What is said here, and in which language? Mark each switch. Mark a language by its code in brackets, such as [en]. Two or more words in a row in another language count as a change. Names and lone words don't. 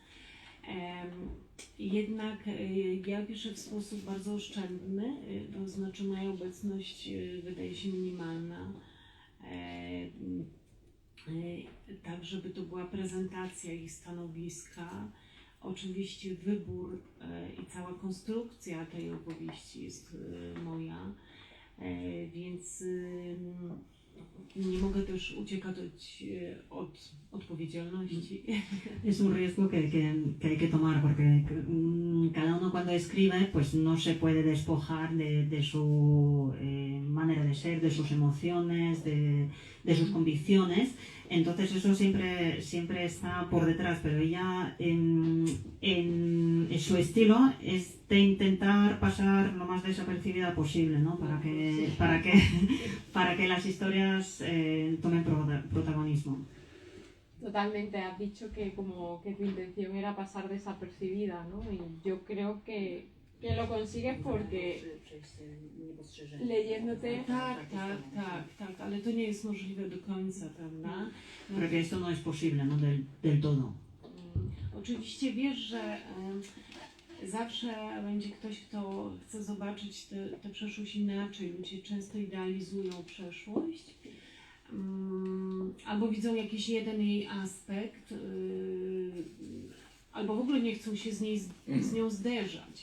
[pl] Jednak ja piszę w sposób bardzo oszczędny, to znaczy moja obecność wydaje się minimalna, tak żeby to była prezentacja ich stanowiska. Oczywiście wybór i cała konstrukcja tej opowieści jest moja. Więc nie mogę też uciekać od odpowiedzialności. [es] Es un riesgo que hay que tomar porque cada uno cuando escribe pues no se puede despojar de su manera de ser, de sus emociones, de sus convicciones. Entonces eso siempre está por detrás, pero ella en su estilo es de intentar pasar lo más desapercibida posible, ¿no? Para que las historias tomen protagonismo. Totalmente, has dicho que como que tu intención era pasar desapercibida, ¿no? Y yo creo que lo consigues porque leyéndote... [pl] Tak, ale to nie jest możliwe do końca, prawda? [es] Porque esto no es posible, ¿no? Del todo. [pl] Oczywiście wiesz, że zawsze będzie ktoś, kto chce zobaczyć tę przeszłość inaczej. Ludzie często idealizują przeszłość. Albo widzą jakiś jeden jej aspekt, albo w ogóle nie chcą się z nią zderzać.